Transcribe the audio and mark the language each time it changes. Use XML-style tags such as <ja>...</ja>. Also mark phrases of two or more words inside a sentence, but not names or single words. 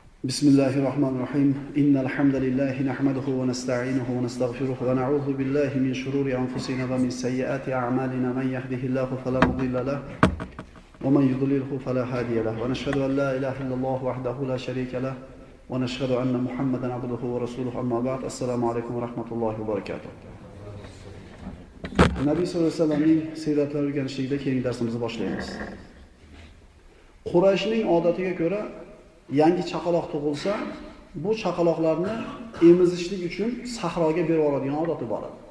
<ar>بسم الله الرحمن الرحيم إن الحمد لله نحمده ونستعينه ونستغفره ونعوذ بالله من شرور أنفسنا ومن سيئات أعمالنا من يهده الله فلا مضل له ومن يضلله فلا هادي له ونشهد أن لا إله إلا الله وحده لا شريك له ونشهد أن محمدا عبده ورسوله أما بعد السلام عليكم ورحمة الله وبركاته.</ar> <uz>Nabiy sallallohu alayhi vasallamning siyratlarini o'rganishlikda keyingi darsimizni boshlaymiz. Qurayshning odatiga ko'ra yangi chaqaloq tug'ilsa, bu chaqaloqlarni emizishlik uchun sahroga berib yuboradigan odati bor edi.</uz>